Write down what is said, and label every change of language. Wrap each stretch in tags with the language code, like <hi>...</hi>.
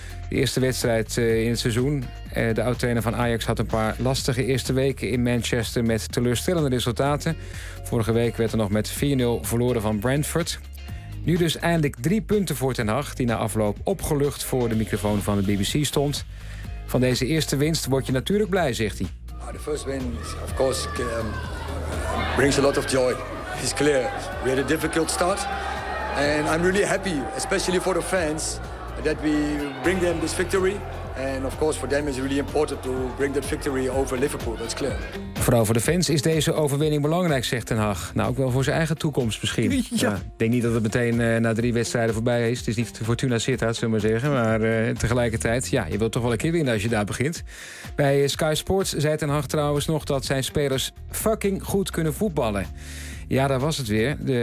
<nl>De eerste wedstrijd in het seizoen. De oud-trainer van Ajax had een paar lastige eerste weken in Manchester met teleurstellende resultaten. Vorige week werd er nog met 4-0 verloren van Brentford. Nu dus eindelijk 3 punten voor Ten Hag, die na afloop opgelucht voor de microfoon van de BBC stond. Van deze eerste winst word je natuurlijk blij, zegt hij. De eerste</nl> <en>win of course brings a lot of joy. It's clear. We had a difficult start. And I'm really happy, especially for the fans, that we bring them this victory. And of course for them is really important to bring that victory over Liverpool, that's clear.</en> <nl>Vooral voor de fans is deze overwinning belangrijk, zegt Ten Hag. Nou, ook wel voor zijn eigen toekomst misschien. Ik ja. Denk niet dat het meteen na 3 wedstrijden voorbij is. Het is niet Fortuna Sittard, zullen we zeggen. Maar tegelijkertijd, ja, je wilt toch wel een keer winnen als je daar begint. Bij Sky Sports zei Ten Hag trouwens nog dat zijn spelers fucking goed kunnen voetballen. Ja, daar was het weer.</nl>